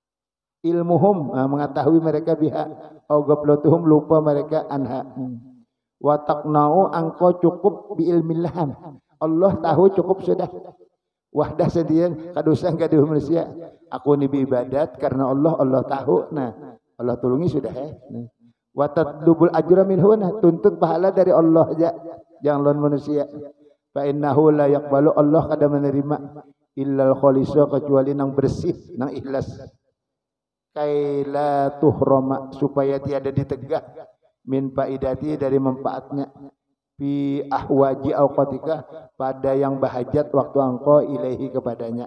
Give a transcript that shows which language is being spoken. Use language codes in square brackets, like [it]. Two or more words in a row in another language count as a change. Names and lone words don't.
[ar] Ilmuhum [bjn] mengetahui mereka [ar] بها أو غفلتهم [bjn] lupa mereka [ar] عنها وتقنع [bjn] engkau cukup [ar] بعلم الله. [bjn] Allah tahu cukup sudah. Wahdah sendirian kadusan kaduh manusia. Aku ni beribadat karena Allah, Allah tahu. Nah, Allah tulungi sudah nah. [ar] وتطلب الأجر منه, [bjn] nah, tuntut pahala dari Allah aja. Jangan lawan manusia. [ar] فإنه لا يقبل, [bjn] Allah kada menerima [ar] إلا الخالص, [bjn] kecuali nang bersih, nang ikhlas. [ar] كيلا تحرم, [bjn] supaya tiada ditegah [ar] من فائدة, [bjn] dari manfaatnya, [ar] في أحوج أوقاتك, [bjn] pada yang bahajat waktu engkau ilaihi kepadanya.